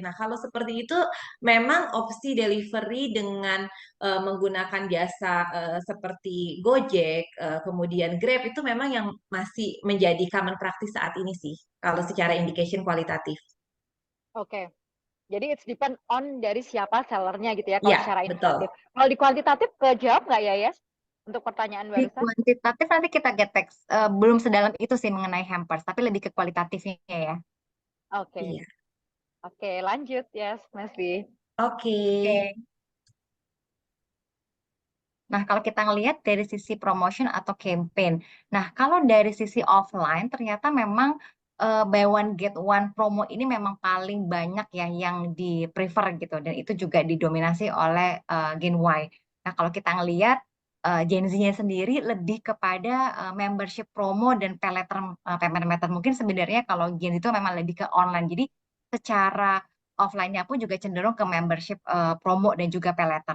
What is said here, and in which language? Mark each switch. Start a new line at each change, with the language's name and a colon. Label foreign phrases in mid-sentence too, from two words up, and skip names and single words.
Indonesian: Nah, kalau seperti itu memang opsi delivery dengan menggunakan jasa seperti Gojek, kemudian Grab itu memang yang masih menjadi
English: common practice
Indonesian: saat ini sih kalau secara indication kualitatif. Oke. Jadi
English: it's depend on
Indonesian: dari siapa sellernya gitu ya kalau Ya, secara betul. indikatif. Kalau di kuantitatif kejawab nggak ya, Yes? Untuk pertanyaan Di barusan? kuantitatif nanti kita
English: get text.
Indonesian: Belum sedalam itu sih mengenai hampers, tapi lebih ke kualitatifnya ya. Oke, Iya. oke, lanjut ya, Mas B. Oke. Oke. Nah, kalau kita ngelihat dari sisi promotion atau campaign, nah kalau dari sisi offline ternyata memang
English: buy one get one promo
Indonesian: ini memang paling banyak ya yang di prefer gitu, dan itu juga didominasi oleh Gen Y. Nah, kalau kita ngelihat Gen Z-nya sendiri lebih kepada
English: membership promo
Indonesian: dan
English: pay letter, payment method.
Indonesian: Mungkin sebenarnya kalau Gen Z itu memang lebih ke online. Jadi secara offline-nya pun juga cenderung ke
English: membership promo
Indonesian: dan juga
English: pay letter.